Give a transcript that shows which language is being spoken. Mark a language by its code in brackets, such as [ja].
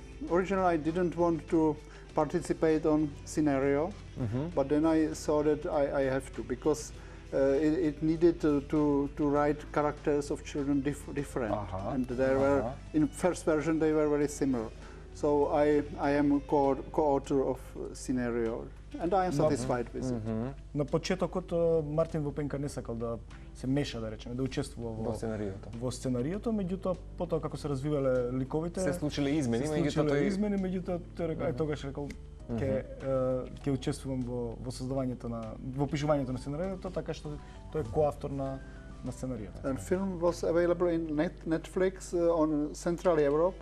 [en] Originally I didn't want to participate on scenario, but then I saw that I have to, because it needed to write characters of children different, and there were in first version they were very similar. So I am co-author of scenario, and I am satisfied with it. [mk] На почетокот Мартин Вопенка не сакал да се меша, да речеме, да учествува во сценариото, меѓутоа потоа како се развивале ликовите се случиле измени, меѓутоа тој рекол, тогаш рекол ќе учествувам во создавањето во пишувањето на сценариото, така што тој е коавтор на сценариото. [en] And film was available in Netflix on Central Europe.